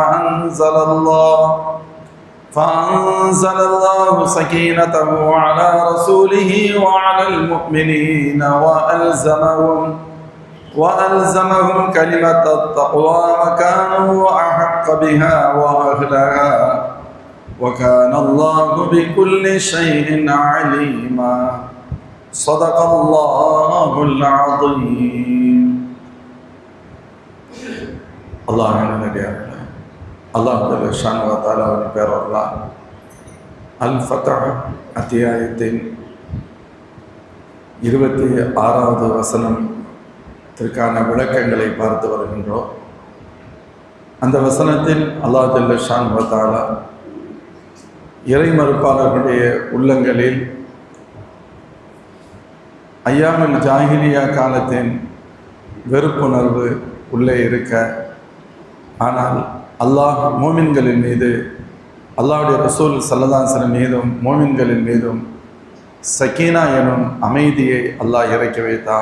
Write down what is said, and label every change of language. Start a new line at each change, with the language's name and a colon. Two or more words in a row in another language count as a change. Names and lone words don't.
Arabic: فأنزل الله سكينته على رسوله وعلى المؤمنين وألزمهم كلمة التقوى وكانوا أحق بها وأهلها وكان الله بكل شيء عليما صدق الله العظيم.
Tamil: الله
Arabic: الله شانه و تعالى
Tamil: பெயரால் அல் ஃபத்ஹ் அத்தியாயத்தின் 26வது வசனத்திற்கான விளக்கங்களை பார்த்து வருகின்றோம். அந்த வசனத்தில்
Arabic: الله شانه و تعالى
Tamil: இறை மறுப்பாளர்களுடைய உள்ளங்களில்
Arabic: أيام الجاهلية
Tamil: காலத்தின் வெறுப்புணர்வு உள்ளே இருக்க, ஆனால் அல்லாஹ் மோமின்களின் மீது, அல்லாஹ்வுடைய ரசூல்
Arabic: صلى الله عليه وسلم
Tamil: மீதும் மோமின்களின் மீதும் சக்கீனா எனும் அமைதியை அல்லாஹ் இறக்கி வைத்தான்.